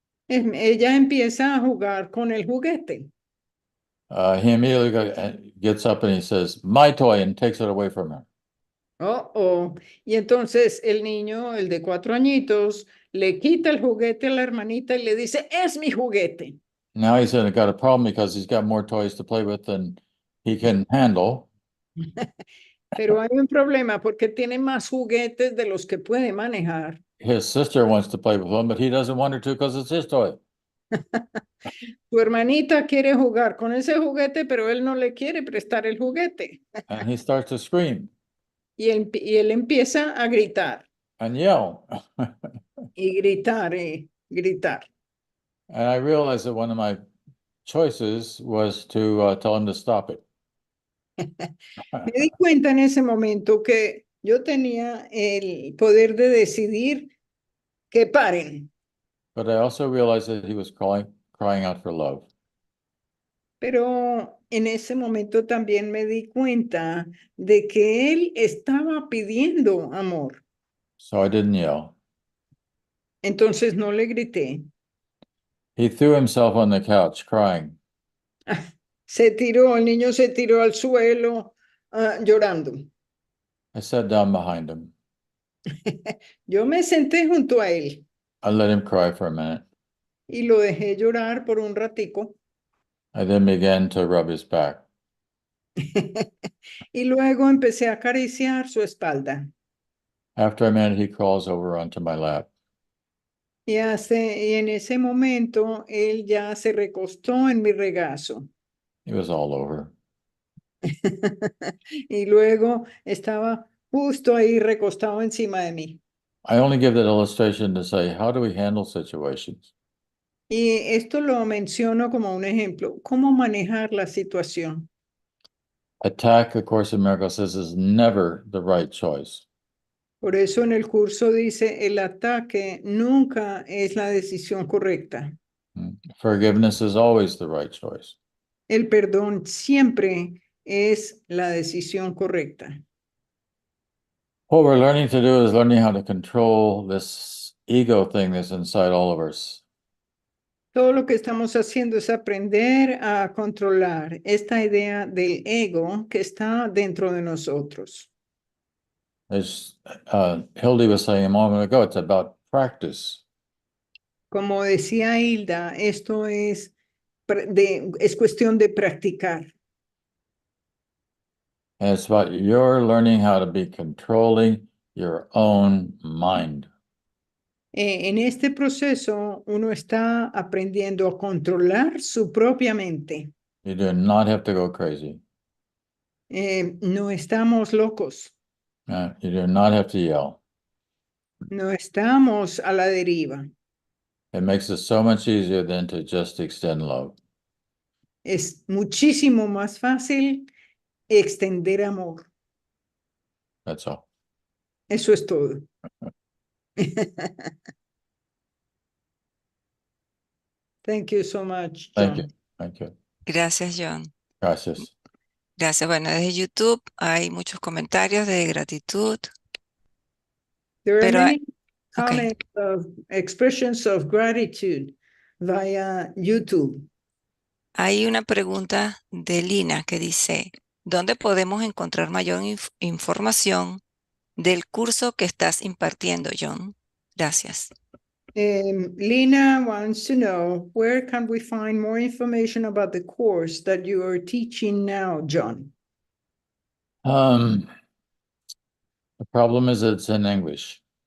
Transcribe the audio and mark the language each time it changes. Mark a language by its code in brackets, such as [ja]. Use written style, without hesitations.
[es] Ella empieza a jugar con el juguete. [en] He immediately gets up and he says, "My toy," and takes it away from her. Oh. [es] Y entonces el niño, el de 4 añitos, le quita el juguete a la hermanita y le dice, es mi juguete. [en] Now he's got a problem because he's got more toys to play with than he can handle. [es] Pero hay un problema porque tiene más juguetes de los que puede manejar. [en] His sister wants to play with one, but he doesn't want her to because it's his toy. [es] Su hermanita quiere jugar con ese juguete, pero él no le quiere prestar el juguete. [en] And he starts to scream [es] Y él empieza a gritar. [en] and yell. [es] Y gritar, y gritar. [en] And I realized that one of my choices was to tell him to stop it. [es] Me di cuenta en ese momento que yo tenía el poder de decidir que paren. [en] But I also realized that he was crying out for love. [es] Pero en ese momento también me di cuenta de que él estaba pidiendo amor. [en] So I didn't yell. [es] Entonces no le grité. [en] He threw himself on the couch crying. [es] El niño se tiró al suelo llorando. [en] I sat down behind him. [es] Yo me senté junto a él [en] I let him cry for a minute. [es] y lo dejé llorar por un ratico. [en] I then began to rub his back. [es] Y luego empecé a acariciar su espalda. [en] After a minute, he crawls over onto my lap. [es] Y en ese momento él ya se recostó en mi regazo. [en] It was all over. [es] Y luego estaba justo ahí recostado encima de mí. [en] I only give that illustration to say, how do we handle situations? [es] Y esto lo menciono como un ejemplo. ¿Cómo manejar la situación? [en] Attack, A Course in Miracles says, is never the right choice. [es] Por eso en el curso dice, el ataque nunca es la decisión correcta. [en] Forgiveness is always the right choice. [es] El perdón siempre es la decisión correcta. [en] What we're learning to do is learning how to control this ego thing that's inside all of us. [es] Todo lo que estamos haciendo es aprender a controlar esta idea del ego que está dentro de nosotros. [en] As Hildy was saying a moment ago, it's about practice. [es] Como decía Hilda, esto es cuestión de practicar. [en] And it's about your learning how to be controlling your own mind. [es] En este proceso, uno está aprendiendo a controlar su propia mente. [en] You do not have to go crazy. [es] No estamos locos, [en] You do not have to yell. [es] no estamos a la deriva. [en] It makes it so much easier than to just extend love. [es] Es muchísimo más fácil extender amor. [en] That's all. [es] Eso es todo. [en] Thank you so much, Thank you. John. Thank you. [es] Gracias, John. Gracias. Gracias. Bueno, desde YouTube hay muchos comentarios de gratitud. [en] There are [es] Pero [en] many okay. comments of expressions of gratitude via YouTube. [es] Hay una pregunta de Lina que dice, ¿dónde podemos encontrar mayor información del curso que estás impartiendo, John? Gracias. [en] Lina wants to know, where can we find more information about the course that you are teaching now, John? The problem is it's in English.